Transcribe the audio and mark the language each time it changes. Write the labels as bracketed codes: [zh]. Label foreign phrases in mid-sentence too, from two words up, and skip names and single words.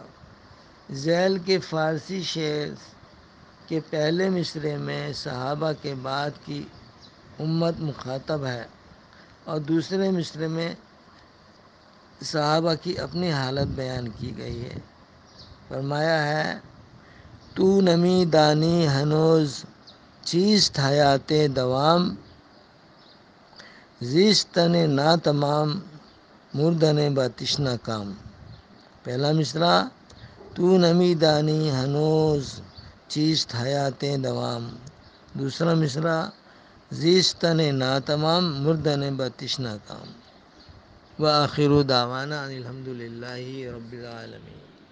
[ur] ذیل کے فارسی شعر کے پہلے مصرعے میں صحابہ کے بعد کی امت مخاطب ہے، اور دوسرے مصرعے میں صحابہ کی اپنی حالت بیان کی گئی ہے۔ فرمایا ہے [fa] تو نمی دانی ہنوز چیست حیات دوام، زیستن نا تمام مردن با تشنہ کام۔ [ur] پہلا مصرع [fa] تو نمی دانی ہنوز چیست حیات دوام، [ur] دوسرا مصرع [fa] زیستن نا تمام مردن با تشنہ کام۔ [ar] وآخر دعوانا ان الحمد للہ رب العالمین۔